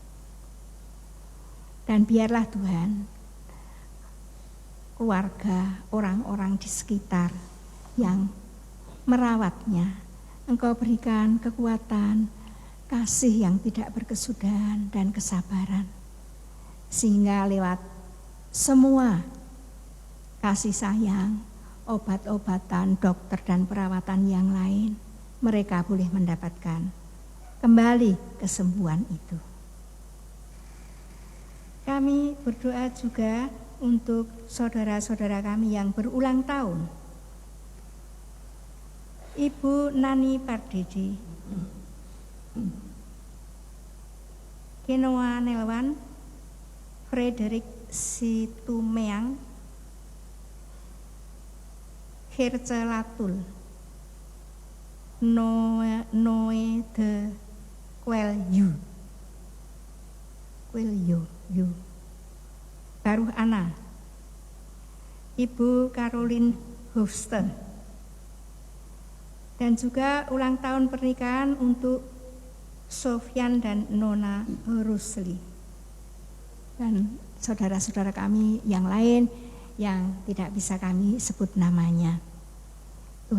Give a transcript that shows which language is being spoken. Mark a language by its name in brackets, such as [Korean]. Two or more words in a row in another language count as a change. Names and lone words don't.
[Indonesian] Dan biarlah Tuhan, keluarga, orang-orang di sekitar yang merawatnya, Engkau berikan kekuatan, kasih yang tidak berkesudahan dan kesabaran, sehingga lewat semua kasih sayang, obat-obatan, dokter dan perawatan yang lain, mereka boleh mendapatkan kembali kesembuhan itu. Kami berdoa juga untuk saudara-saudara kami yang berulang tahun. Ibu Nani Pardede, Kenoa Nelwan, Frederick Situmeang, Herce Latul, Noe de Quelyu, Baruh Ana, Ibu Caroline Hofster, dan juga ulang tahun pernikahan untuk Sofyan dan Nona Rusli, dan saudara-saudara kami yang lain yang tidak bisa kami sebut namanya.